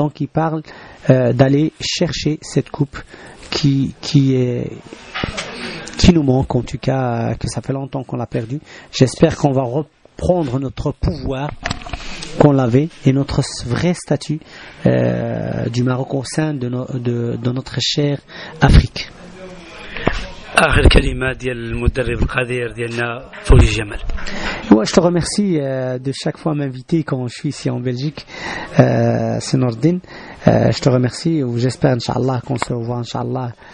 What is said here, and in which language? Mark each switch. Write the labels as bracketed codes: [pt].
[fr] Donc il parle d'aller chercher cette coupe qui nous manque, en tout cas, que ça fait longtemps qu'on l'a perdue. J'espère qu'on va reprendre notre pouvoir qu'on l'avait et notre vrai statut du Maroc au sein de notre chère Afrique. [ar] آخر كلمة ديال المدرب القدير ديالنا فوزي جمال. [fr] Ouais, je te remercie de chaque fois m'inviter quand je suis ici en Belgique. C'est Nordin. Je te remercie. J'espère, Inch'Allah, qu'on se revoit, Inch'Allah.